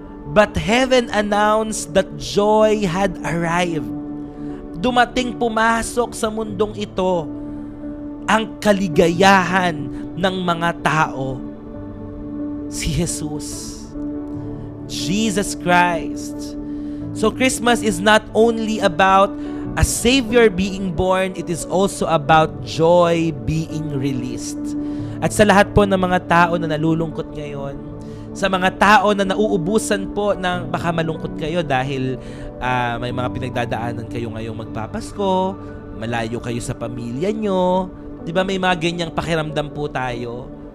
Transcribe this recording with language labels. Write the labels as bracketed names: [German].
[English] But heaven announced that joy had arrived. [Filipino] Dumating, pumasok sa mundong ito ang kaligayahan ng mga tao. Si Jesus. Jesus Christ. [English] So Christmas is not only about a Savior being born, it is also about joy being released. [Filipino] At sa lahat po ng mga tao na nalulungkot ngayon, sa mga tao na nauubusan po ng baka malungkot kayo dahil may mga pinagdadaanan kayo ngayong magpapasko, malayo kayo sa pamilya nyo, di ba may mga ganyang pakiramdam po tayo?